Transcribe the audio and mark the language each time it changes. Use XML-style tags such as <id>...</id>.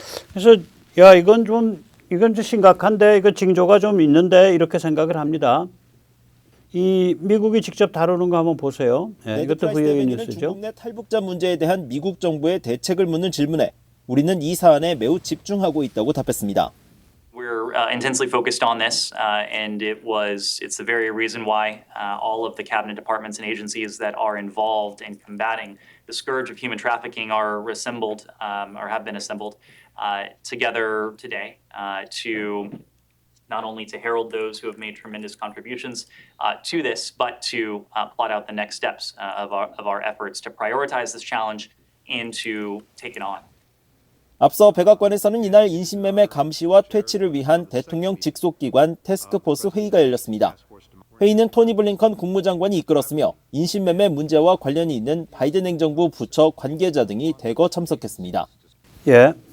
<ko>그래서 야 이건 좀 심각한데 이거 징조가 좀 있는데 이렇게 생각을 합니다. 이 미국이 직접 다루는 거 한번 보세요. 네, 이것도 VOA 뉴스죠. 중국 내 탈북자 문제에 대한 미국 정부의 대책을 묻는 질문에 우리는 이 사안에 매우 집중하고 있다고 답했습니다.</ko> <en>We're intensely focused on this, and it's the very reason why all of the cabinet departments and agencies that are involved in combating the scourge of human trafficking are assembled or have been assembled together today to not only to herald those who have made tremendous contributions to this, but to plot out the next steps of our efforts to prioritize this challenge and to take it on.</en> <ko>앞서 백악관에서는 이날 인신매매 감시와 퇴치를 위한 대통령 직속기관 태스크포스 회의가 열렸습니다. 회의는 토니 블링컨 국무장관이 이끌었으며 인신매매 문제와 관련이 있는 바이든 행정부 부처 관계자 등이 대거 참석했습니다. 예.</ko>